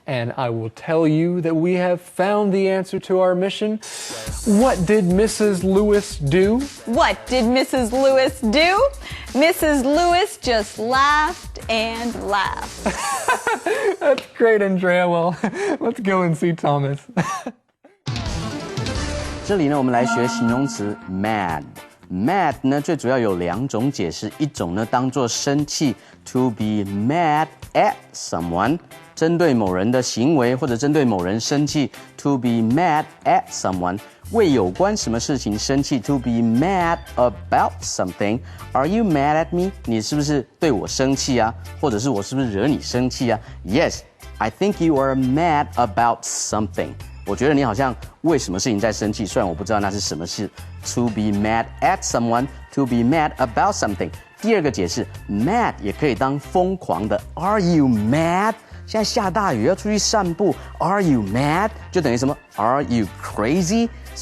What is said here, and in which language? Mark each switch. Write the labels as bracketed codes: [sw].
[en] And I will tell you that we have found the answer to our mission. What did Mrs. Lewis do? What did Mrs. Lewis do? Mrs. Lewis just laughed and laughed. That's great, Andrea. Well, let's go and see Thomas. [zh] 这里呢，我们来学形容词 mad。mad 呢，最主要有两种解释，一种呢当作生气 ， [en] to be mad at someone， [zh] 针对某人的行为或者针对某人生气 ，to be mad at someone。为有关什么事情生气 ， [en] to be mad about something。 Are you mad at me？ [zh] 你是不是对我生气啊？或者是我是不是惹你生气啊 [en] ？Yes, I think you are mad about something。 [zh] 我觉得你好像为什么事情在生气，虽然我不知道那是什么事。 [en] To be mad at someone, to be mad about something。 [zh] 第二个解释 ，mad 也可以当疯狂的。 [en] Are you mad？ [zh] 现在下大雨要出去散步 ， [en] Are you mad？ [zh] 就等于什么 [en] ？Are you crazy？C-R-A-Z-Y。